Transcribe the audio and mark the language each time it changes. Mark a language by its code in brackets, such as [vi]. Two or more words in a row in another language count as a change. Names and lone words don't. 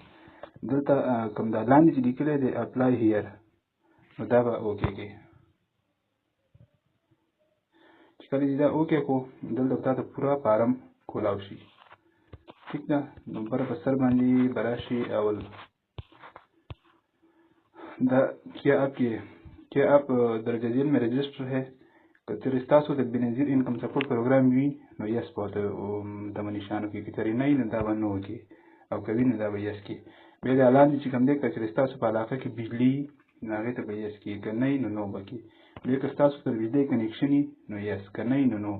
[ps] دلته کوم دا لاندې چې لیکلی دی [en] apply here, [ps] نو دا به اوکې کړي. چې کله چې دا اوکې کړو دلته به تا ته پوره فارم کولاو شي، ٹھیک ده. نو بر په سر باندې به راشي اول دا [ur] کیا آپ درجه ذیل میں رجسٹر ہے، [ps] که چېرې ستاسو د بېنظیر انکم سپورټ پروګرام وي نو یس به ورته دغه نښان وکړي، که چېرې نه وي نو دا به نه وکړي، او که وي نو دا به یس کړي. بیا دا لاندې چې کوم دی که چېرې ستاسو په علاقه کې بجلي نو هغې ته به یس کړي، که نه وي نو نو به کړي. بیا که ستاسو سره بجلي کنیکشن وي نو یس، که نه وي نو نو.